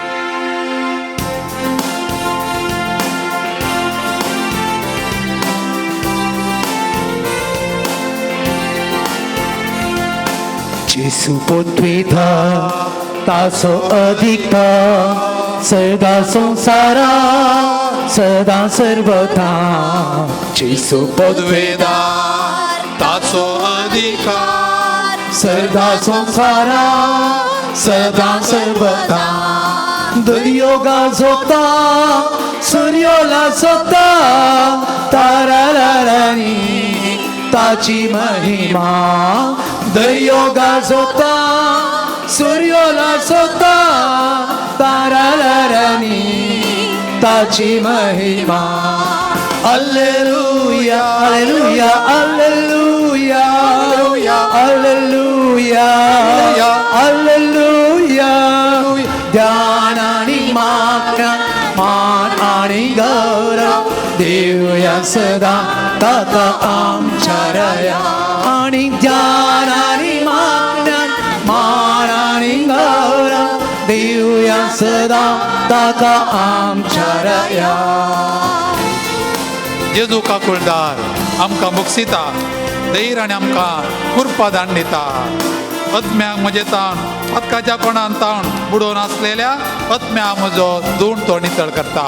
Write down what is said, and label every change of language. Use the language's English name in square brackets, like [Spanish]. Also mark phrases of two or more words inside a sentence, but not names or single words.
[Konkani] जेजू पदवेदार, ताचो अधिकार सदा संवसारा सदा सर्वदा. जेजू पदवेदार, ताचो अधिकार सदा संवसारा सदा सर्वदा. दर्यो गाजोता, सूर्यो लासोता, तारा लारांनी ताची महिमा. दर्यो गाजोता, सूर्यो लासोता, तारा लारांनी ताची महिमा. [Latin] Alleluia, alleluia, alleluia, alleluia, alleluia. [Konkani] ध्यान आणि मान आणि गौरव देऊया सदा ताका आमच्या रया. आणि ध्यान आणि मान आणि गौरव देऊया सदा ताका आमच्या रया. जेजू काकुळदार आमकां बक्षिता, धैर्य आनी आमकां कृपा दान दिता. आत्म्याक म्हजे ताण पदकाच्या कोणान ताण बुडोवन आसलेल्या आत्म्या म्हजो धूण तो नितळ करता.